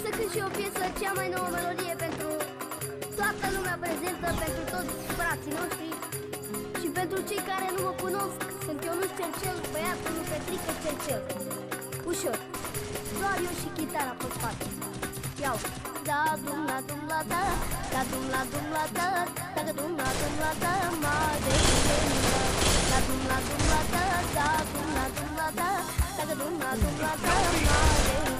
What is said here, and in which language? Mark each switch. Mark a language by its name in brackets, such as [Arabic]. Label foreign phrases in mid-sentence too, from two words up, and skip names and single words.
[Romanian] și o piesă, cea mai nouă melodie pentru toată lumea prezentă, pentru toți frații noștri și pentru cei care nu mă cunosc. Sunt Ionuț Cercel, băiatul lui Petrică Cercel. Ușor, doar eu și chitara pe spate. Iau. Da dum la dum la da, da dum la da, da dum la da, ma de da dum la da, da dum la da, da dum la da, ma de